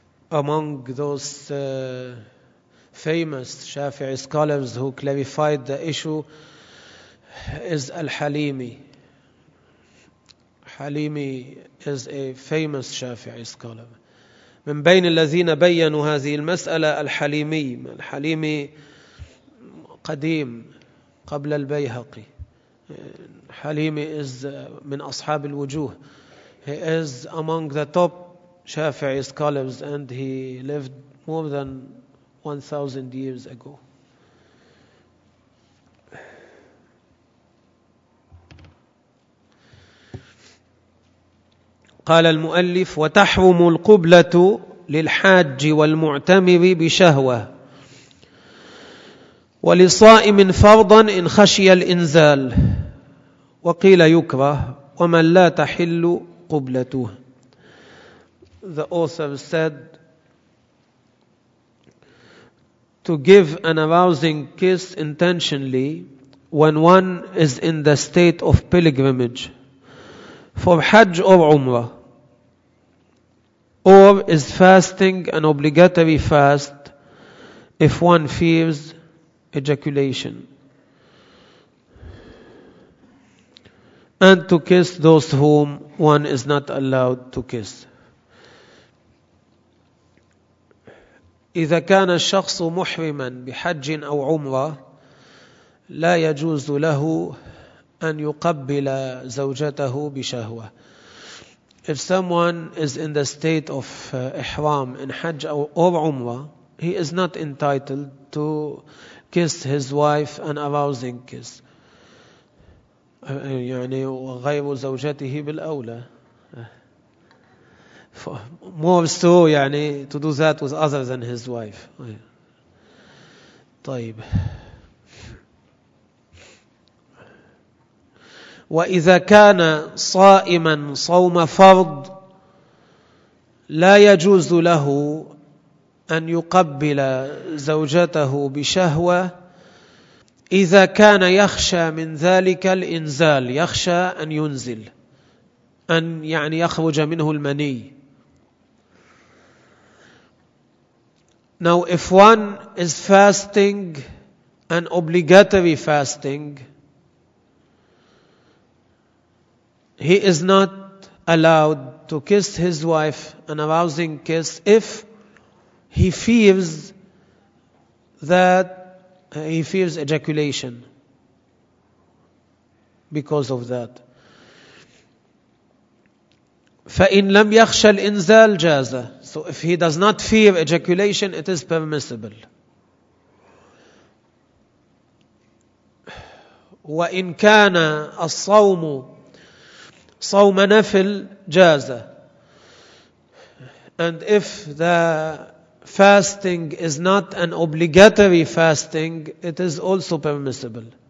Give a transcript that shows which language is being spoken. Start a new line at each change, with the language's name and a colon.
English: Among those famous Shafi'i scholars who clarified the issue is Al-Halimi. Halimi is a famous Shafi'i scholar.
Arabic: من بين الذين بينوا هذه المسألة الحليمي. الحليمي قديم قبل البيهقي. حليمي is من أصحاب الوجوه.
English: He is among the top Shafi'i scholars and he lived more than 1,000 years ago.
Arabic: قال المؤلف وتحرم القبلة للحاج والمعتمر بشهوة ولصائم فرضا إن خشي الإنزال وقيل يكره ومن لا تحل قبلته.
English: The author said to give an arousing kiss intentionally when one is in the state of pilgrimage for Hajj or Umrah or is fasting an obligatory fast if one fears ejaculation. and to kiss those whom one is not allowed to kiss.
Arabic: إذا كان الشخص محرما بحج أو عمرة لا يجوز له أن يقبل زوجته بشهوة.
English: If someone is in the state of ihram in Hajj or Umrah, he is not entitled to kiss his wife an arousing kiss.
Arabic: يعني غير زوجته بالأولى.
English: More so, يعني to do that with other than his wife.
Arabic: طيب. وإذا كان صائما صوم فرض لا يجوز له أن يقبل زوجته بشهوة إذا كان يخشى من ذلك الإنزال, يخشى أن ينزل, أن يعني يخرج منه المني.
English: Now if one is fasting an obligatory fasting, he is not allowed to kiss his wife an arousing kiss if he fears that he fears ejaculation because of that.
Arabic: فإن لم يخشى الإنزال جاز.
English: So if he does not fear ejaculation, it is permissible.
Arabic: وإن كان الصوم صوم نفل جاز.
English: And if the fasting is not an obligatory fasting, it is also permissible.